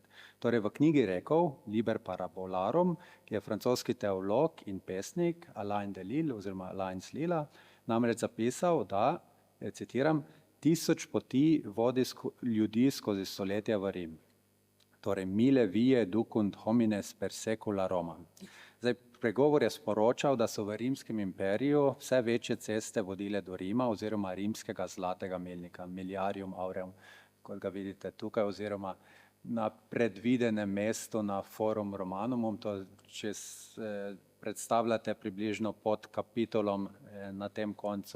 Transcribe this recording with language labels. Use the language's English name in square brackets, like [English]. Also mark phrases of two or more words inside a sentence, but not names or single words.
[Slovenian] Torej v knjigi Rekov, Liber Parabolarum, ki je francoski teolog in pesnik Alain de Lille oziroma Alain Slila, namreč zapisal, da, citiram, 1000 poti vodi ljudi skozi stoletja v Rim. Torej, [Latin] mille vie ducunt homines per secula Roma. [Slovenian] Zdaj, pregovor je sporočal, da so v rimskem imperiju vse večje ceste vodile do Rima oziroma rimskega zlatega melnika, Miliarium Aureum, kot ga vidite tukaj, oziroma na predvidenem mestu na Forum Romanumum, to če predstavljate približno pod kapitolom na tem koncu.